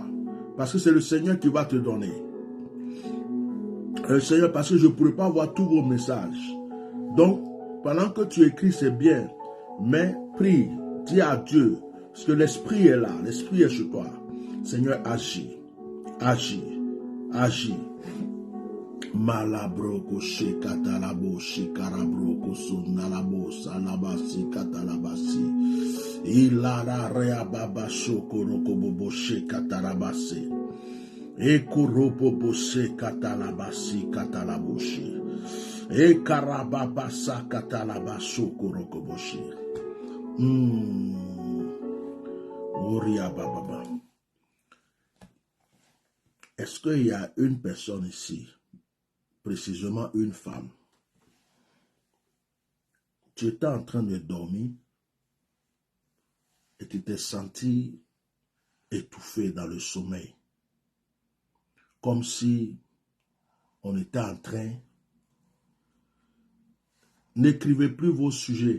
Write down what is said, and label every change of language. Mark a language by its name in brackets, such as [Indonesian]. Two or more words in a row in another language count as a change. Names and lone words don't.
[French] Parce que c'est le Seigneur qui va te donner. Le Seigneur, parce que je ne pourrai pas voir tous vos messages. Donc, pendant que tu écris, c'est bien. Mais prie, dis à Dieu. Parce que l'Esprit est là. L'Esprit est sur toi. Seigneur, agis. Agis. Agis. Malabroko shekatalabo shikarabroko sunalabo salabasi katalabasi ilara reababa shokoroko bobo shekatalabasi ekurobo bobo shekatalabasi katalaboshi ekarababa katalabaso koroko boshi Oria baba. Est-ce qu'il y a une personne ici, précisément une femme, tu étais en train de dormir et tu t'es senti étouffé dans le sommeil, comme si on était en train, n'écrivez plus vos sujets.